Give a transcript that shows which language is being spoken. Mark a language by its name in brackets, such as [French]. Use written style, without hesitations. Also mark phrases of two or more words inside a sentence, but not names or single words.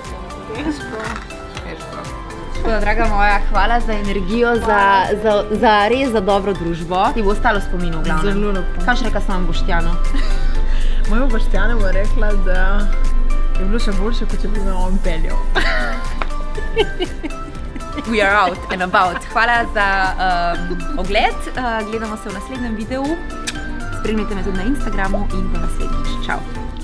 [Slovenian] Tako da, draga moja, hvala za energijo, za res za dobro družbo. Ti bo ostalo spomin v glavnem. Zelo lepo. Kaj še rekla sem Boštjanu? Moja Boštjana bo rekla, da je bilo še boljše, kot če bi me on peljal. [English] We are out and about. [Slovenian] Hvala za ogled. Gledamo se v naslednjem videu. Spremljajte me tudi na Instagramu in do naslednjič. Čau.